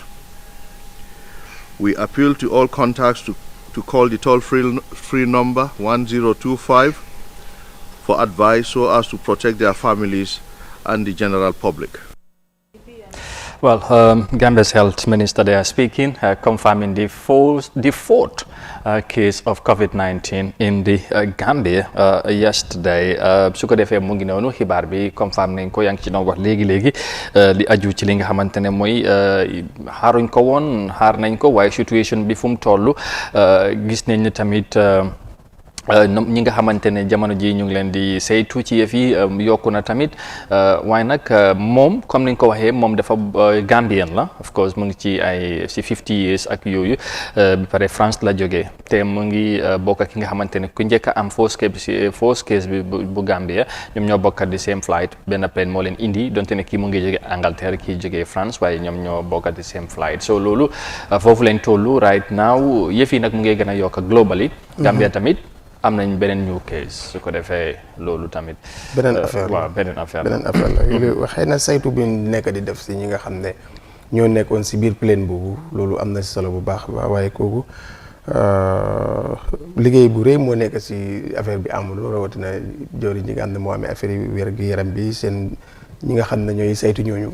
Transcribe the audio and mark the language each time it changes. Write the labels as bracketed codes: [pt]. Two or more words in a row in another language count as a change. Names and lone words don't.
[en] We appeal to all contacts to call the toll-free number 1025 for advice so as to protect their families and the general public. Well, Gambia's health minister they are speaking, confirming the fourth case of COVID-19 in the Gambia yesterday. [wo] Su ko defee mu ngi noonu xibaar bi confirm nañ ko yaa ngi ci doon wax léegi li aju ci li nga xamante ne mooy xaaruñ ko woon xaar nañ ko waaye situation bi fu mu toll gis nañ ne tamit. ñi nga xamante ne jamono ji ñu ngi leen di saytu ci yëf yi yokku na tamit waaye nag moom comme ni nga ko waxee moom dafa Gambien la [en] of course [wo] mu ngi ci ay si [en] 50 years [wo] ak yooyu bi pare France la jógee te mu ngi bokk ak ki nga xamante ne ku njëkk a am [en] first case [wo] bi bu Gambia ñoom ñoo bokk di [en] same flight [wo] benn plane moo leen indi donte ne kii mu ngi jógee Angleterre kii jógee France waaye ñoom ñoo bokk di [en] same flight [wo] so loolu foofu leen tollu [en] right now [wo] yëf yi nag mu ngi gën a yokk globally Gambia tamit am nañ beneen [en] new case [wo] su ko defee loolu tamit. beneen affaire la xëy na saytu bi nekk di def si ñi nga xam ne ñoo nekkoon si biir plaine boobu loolu am na si solo bu baax waaye kooku liggéey bu rëy moo nekk si affaire bi amul rawatina jawriñ ñi nga xam ne moo amee affaire yi wér-gu-yaram bi seen ñi nga xam ne ñooy saytu ñooñu.